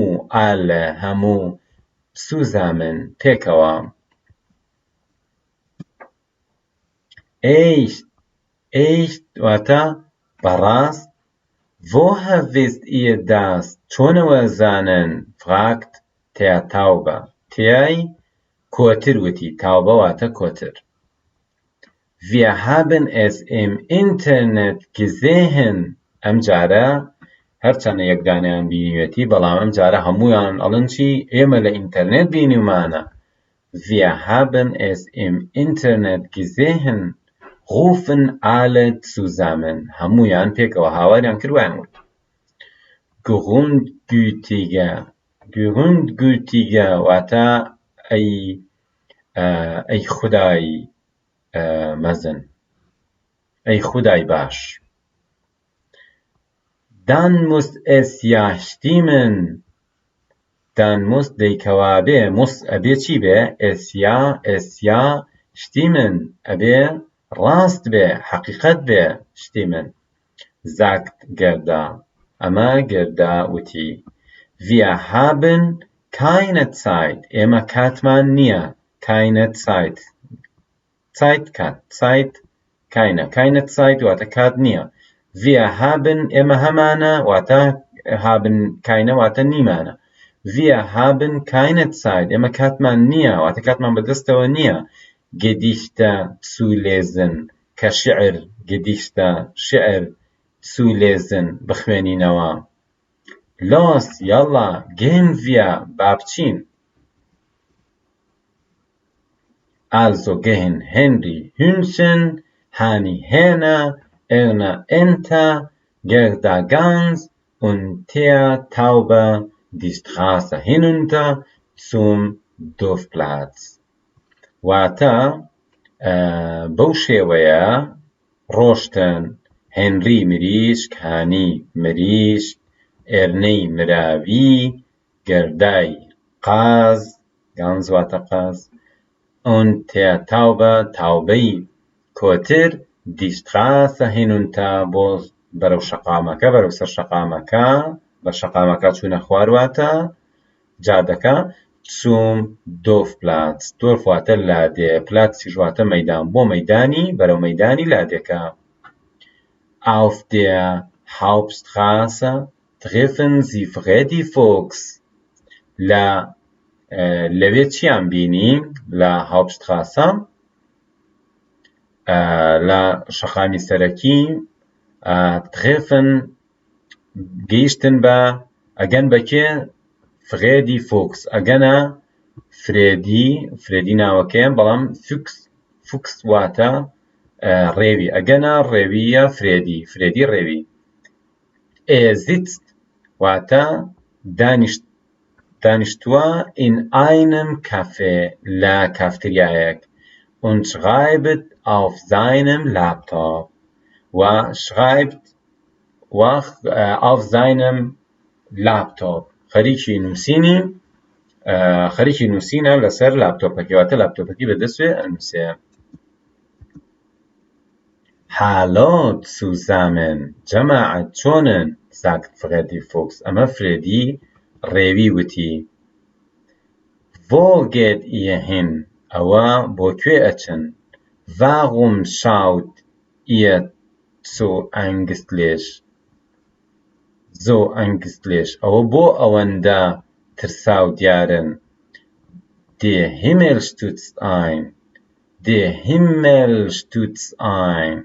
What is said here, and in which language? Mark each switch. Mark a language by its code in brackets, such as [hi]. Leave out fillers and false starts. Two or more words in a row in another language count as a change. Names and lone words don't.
[ckb] alle هەموو. zusammen پێکەوە. echt واتە بەڕاست. [de] woher wisst ihr das? [ckb] چۆنەوە زانن؟ [de] fragt der Taube. [ckb] تیای کۆتر وتی. تاوبە واتە کۆتر. [de] Wir haben es im Internet gesehen. [ckb] ئەم جارە هەرچەندە یەکدانیان بینیوێتی بەڵام ئەم جارە هەموویان ئەڵن چی؟ ئێمە لە ئینتەرنێت بینیومانە. [de] Wir haben es im Internet gesehen. Rufen alle zusammen. [ckb] هەموویان پێکەوە هاواریان کردویان وت. Grundgütige واتە ئەی خودای مەزن، ئەی خودای باش. [de] Dann muss es ja stimmen. Dann muss [ckb] دەیکەوا بێ muss ئەبێ چی بێ؟ [de] es ja stimmen [ckb] ئەبێ ڕاست بێ، حەقیقەت بێ. [de] stimmen sagt Gerda. [ckb] ئەمە گەردە وتی. [de] Wir haben keine Zeit. [ckb] ئێمە کاتمان نییە. [de] keine Zeit. Zeit keine Zeit [ckb] واتە کات نییە. [de] Wir haben [ckb] ئێمە هەمانە واتە [de] haben keine [ckb] واتە نیمانە. [de] Wir haben keine Zeit. [ckb] ئێمە کاتمان نییە واتە کاتمان بەدەستەوە نییە. [de] Gedichte zu lesen کە Gedichte شعر zu lesen بخوێنینەوە. Los, yalla, gehen wir [ckb] با بچین. [de] Also gehen Henry Hühnchen, Hani Hähne, Erna Ente, Gerda Gans und Thea Taube die Straße hinunter zum Dorfplatz. [ckb] واتە بەو شێوەیە ڕۆشتن هێنری مریشک، هانی مریشک، ئێرنەی مراوی، گەردای قاز، گانز واتە قاز، [de] und der Taube [ckb] تاوبەی کۆتر [de] die Straße hinunter [ckb] بۆ بەرەو شەقامەکە، بەرەو سەر شەقامەکە، بە شەقامەکە چوونە خوار واتە جادەکە. [de] zum Dorfplatz. [ckb] Dorf واتە لادێ، پلاتسیش واتە مەیدان، بۆ مەیدانی بەرەو مەیدانی لادێکە. [de] Auf der Hauptstraße treffen sie Freddy Fuchs. [ckb] لەوێ چیان بینی؟ لە Hauptstraße لە شەقامی سەرەکی treffen گەیشتن بە ئەگەن بەکێ؟ [de] Freddy Fuchs. [ckb] ئەگەنە فرێدی ناوەکەیە بەڵام فوکس واتە ڕێوی، ئەگەنە ڕێویە فرێدی ڕێوی. sitzt واتە دانیشتووە [de] in einem Café [ckb] لە کافتریایەک [de] und schreibt auf seinem Laptop [ckb] و [de] schreibt auf seinem Laptop [ckb] خەریکی نووسینە لەسەر لاپتۆپەکە، واتە لاپتۆپەکەی بەدەستوێ ئەنووسێ. [de] Hallo zusammen [ckb] جەماعەت چۆنن؟ [de] sagt Freddy Fuchs. [ckb] ئەمە فرێدی ڕێوی وتی. [de] Wo geht ihr hin؟ [ckb] ئەوە بۆ کوێ ئەچن؟ [de] Warum schaut ihr so ängstlich؟ [ckb] ئەوە بۆ ئەوەندە ترسا و دیارن. [de] Der Himmel stürzt ein.